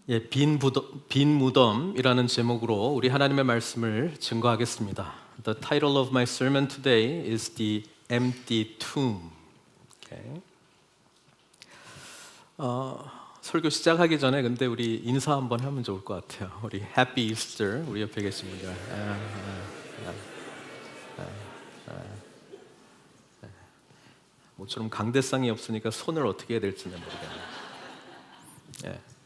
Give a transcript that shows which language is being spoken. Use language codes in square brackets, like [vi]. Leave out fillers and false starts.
[ko] 빈 무덤이라는 제목으로 우리 하나님의 말씀을 증거하겠습니다. [en] The title of my sermon today is The Empty Tomb. Okay. [ko] 설교 시작하기 전에 근데 우리 인사 한번 하면 좋을 것 같아요. 우리 [en] Happy Easter [ko] 우리 옆에 계십니다. 모처럼 강대상이 없으니까 손을 어떻게 해야 될지는 모르겠네요. 예.